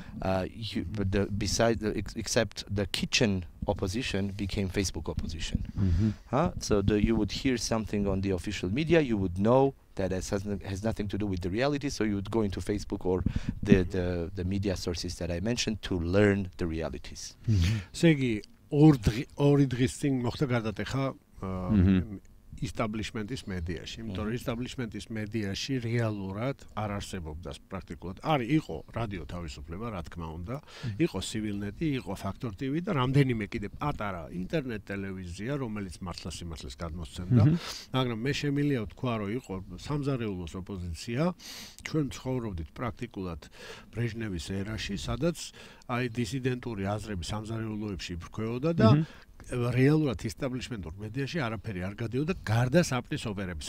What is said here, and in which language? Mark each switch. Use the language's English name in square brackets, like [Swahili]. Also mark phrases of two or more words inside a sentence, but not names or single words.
[English] Except the kitchen opposition became Facebook opposition. So you would hear something on the official media, you would know that it has nothing to do with the reality, so you would go into Facebook or the media sources that I mentioned to learn the realities. [Georgian] Segi ორი დღის წინ მოხდა გარდატეხა establishment-ის მედიაში, იმიტომ რომ establishment-ის მედიაში რეალურად არ არსებობდა პრაქტიკულად. იყო რადიო თავისუფლება, რა თქმა უნდა, იყო CivilNet-ი, იყო Factor TV და რამდენიმე კიდე პატარა ინტერნეტ ტელევიზია, რომელიც მართლა-სიმართლეს გადმოსცემდა, მაგრამ მე შემიძლია ვთქვა, რომ იყო სამზარეულოს ოპოზიცია, ჩვენ ცხოვრობდით პრაქტიკულად ბრეჟნევის ერაში, სადაც აი დისიდენტური აზრები სამზარეულოებში იფრქვეოდა და რეალურად establishment-ურ მედიაში არაფერი არ გადიოდა გარდა საპნის ოპერების.